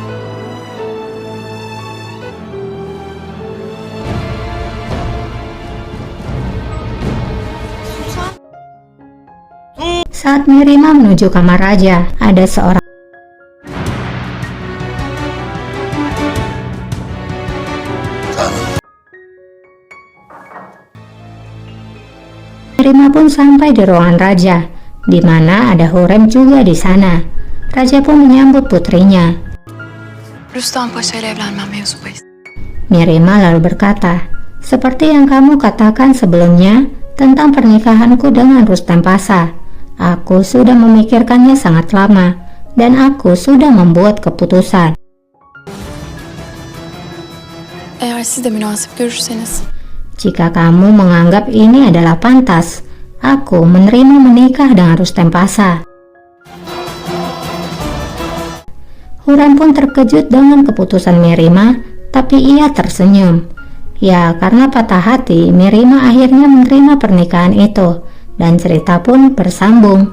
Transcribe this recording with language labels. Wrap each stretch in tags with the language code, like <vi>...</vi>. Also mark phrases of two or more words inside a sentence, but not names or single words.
<id>Saat Merimah menuju kamar raja, ada seorang Merimah pun sampai di ruangan raja, di mana ada Hurrem juga di sana. Raja pun menyambut putrinya.</id> <tr>Rüstem Paşa ile evlenmem mevzu bahis.</tr> <id>Merimah lalu berkata, seperti yang kamu katakan sebelumnya tentang pernikahanku dengan Rustem Pasha. Aku sudah memikirkannya sangat lama dan aku sudah membuat keputusan.</id> <tr>Eğer siz de münasip görürseniz.</tr> <id>Jika kamu menganggap ini adalah pantas, aku menerima menikah dengan Rustem Pasha. Hurrem pun terkejut dengan keputusan Merimah, tapi ia tersenyum. Ya, karena patah hati, Merimah akhirnya menerima pernikahan itu, dan cerita pun bersambung.</id>